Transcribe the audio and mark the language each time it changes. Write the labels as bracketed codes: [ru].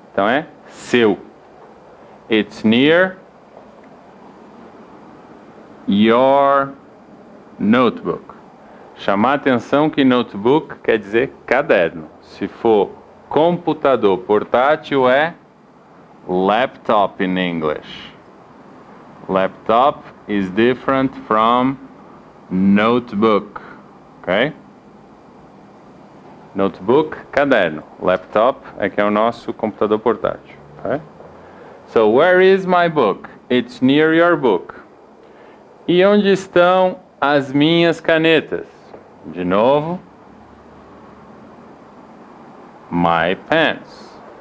[pt] Então é seu. [en] It's near your notebook. [pt] Chamar atenção que notebook quer dizer caderno. Se for computador portátil é laptop [en] in English. Laptop is different from notebook, ok? [pt] Notebook, caderno. Laptop é que é o nosso computador portátil, ok? [en] So, where is my book? It's near your book. [pt] E onde estão as minhas canetas? De novo, [en] my pens.